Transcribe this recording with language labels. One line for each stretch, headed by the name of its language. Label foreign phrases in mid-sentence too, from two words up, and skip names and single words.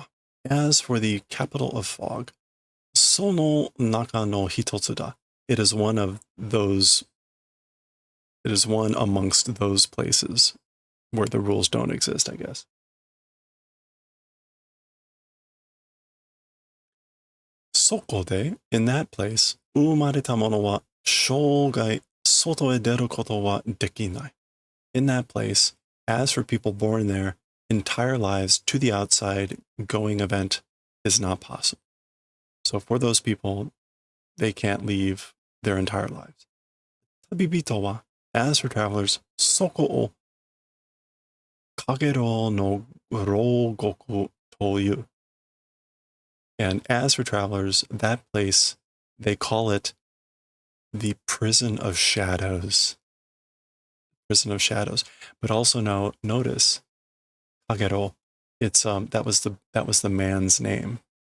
English: As for the capital of fog,
Japanese: その中の一つだ.
English: It is one of those. It is one amongst those places where the rules don't exist, I guess. Sokode, in that place,
Japanese: 生まれた者は生涯外へ出ることはできない.
English: In that place, as for people born there, entire lives to the outside going event is not possible. So for those people, they can't leave their entire lives.
Japanese: 旅人は,
English: as for travelers,
Japanese: そこを陽炎の牢獄と言う.
English: And as for travelers, that place, they call it the prison of shadows. Prison of shadows. But also now notice, kagero, it's that was the man's name.